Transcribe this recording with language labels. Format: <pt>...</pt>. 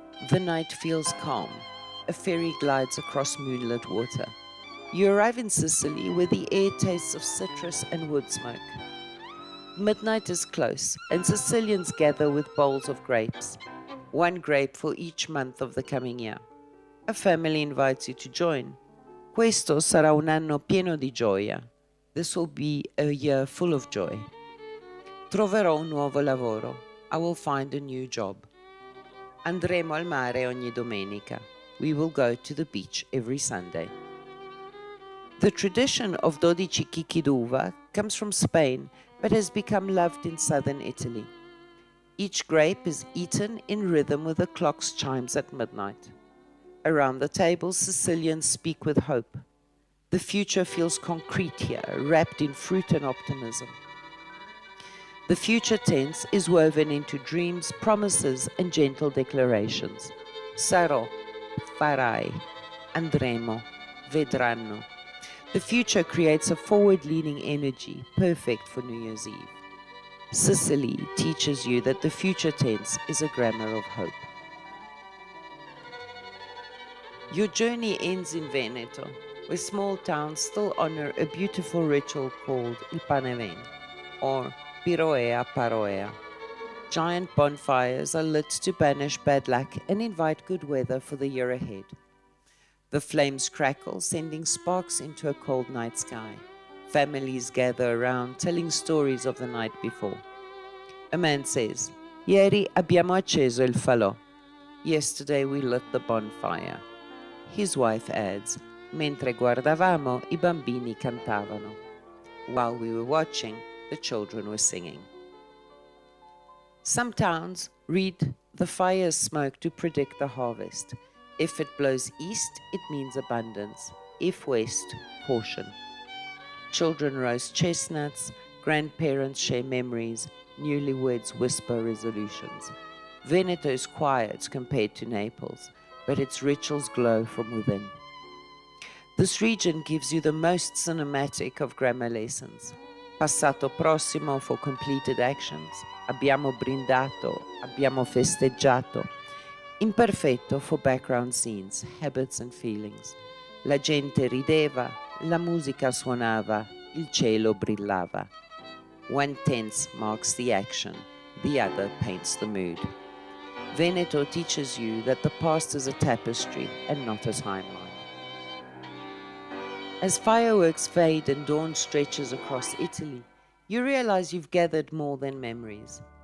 <en>The night feels calm. A ferry glides across moonlit water. You arrive in Sicily where the air tastes of citrus and wood smoke. Midnight is close, and Sicilians gather with bowls of grapes, one grape for each month of the coming year. A family invites you to join.</en> <it>Questo sarà un anno pieno di gioia.</it> <en>This will be a year full of joy.</en> <it>Troverò un nuovo lavoro.</it> <en>I will find a new job.</en> <it>Andremo al mare ogni domenica.</it> <en>We will go to the beach every Sunday. The tradition of 12 chicchi d'uva comes from Spain, but has become loved in southern Italy. Each grape is eaten in rhythm with the clock's chimes at midnight. Around the table, Sicilians speak with hope. The future feels concrete here, wrapped in fruit and optimism. The future tense is woven into dreams, promises, and gentle declarations.</en> <it>Sarò, farai, andremo, vedranno.</it> <en>The future creates a forward-leaning energy, perfect for New Year's Eve. Sicily teaches you that the future tense is a grammar of hope. Your journey ends in Veneto, where small towns still honor a beautiful ritual called il Paneven, or Piroea Paroea. Giant bonfires are lit to banish bad luck and invite good weather for the year ahead. The flames crackle, sending sparks into a cold night sky. Families gather around, telling stories of the night before. A man says,</en> <it>Ieri abbiamo acceso il falò.</it> <en>Yesterday we lit the bonfire. His wife adds,</en> <it>Mentre guardavamo, i bambini cantavano.</it> <en>While we were watching, the children were singing. Some towns read the fire's smoke to predict the harvest. If it blows east, it means abundance. If west, caution. Children roast chestnuts, grandparents share memories, newlyweds whisper resolutions. Veneto is quiet compared to Naples, but its rituals glow from within. This region gives you the most cinematic of grammar lessons. Passato prossimo for completed actions.</en> <it>Abbiamo brindato, abbiamo festeggiato.</it> <en>Imperfetto for background scenes, habits and feelings.</en> <it>La gente rideva, la musica suonava, il cielo brillava.</it> <en>One tense marks the action, the other paints the mood. Veneto teaches you that the past is a tapestry and not a timeline. As fireworks fade and dawn stretches across Italy, you realize you've gathered more than memories.</en>